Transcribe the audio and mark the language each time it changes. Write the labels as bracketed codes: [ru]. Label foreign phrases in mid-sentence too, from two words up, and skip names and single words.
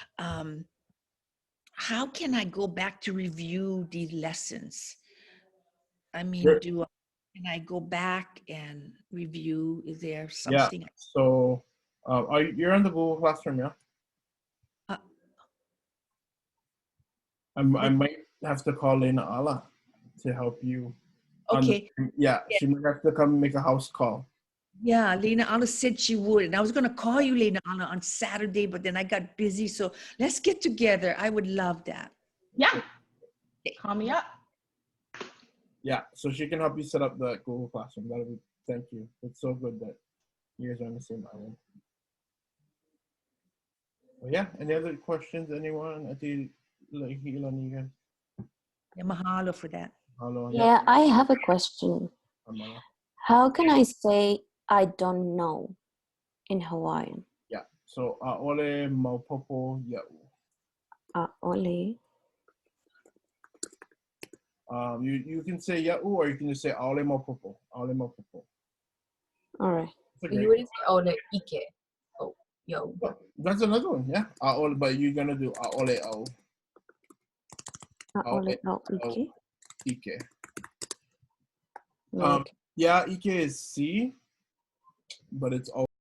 [en] How can I go back to review these lessons? I mean, can I go back and review? Is there something? Yeah. So, you're on the Google Classroom, yeah? I might have to call in ʻAʻA to help you. Okay. She might have to come make a house call. Yeah, Lena Anna said she would. And I was going to call you, Lena Anna, on Saturday, but then I got busy. So let's get together. I would love that. Yeah. Call me up. Yeah, so she can help you set up the Google Classroom. Thank you. It's so good that you guys are on the same island. Well, yeah, any other questions? Anyone? I think Yeah, mahalo for that. Mahalo, yeah, I have a question. How can I say I don't know in Hawaiian? [haw] Yeah, so ʻaʻole maupopo ia'u. ʻAʻole. [en] You can say ia'u or you can just say [haw] ʻaʻole maupopo. ʻAʻole maupopo. [en] All right. You wouldn't say [haw] ʻaʻole ike. [en] Oh, yo. That's another one, yeah. ʻaʻole, but you're gonna do [haw] ʻaʻole au. ʻAʻole au ike. [en] Ike. Like, Yeah, ike is C, but it's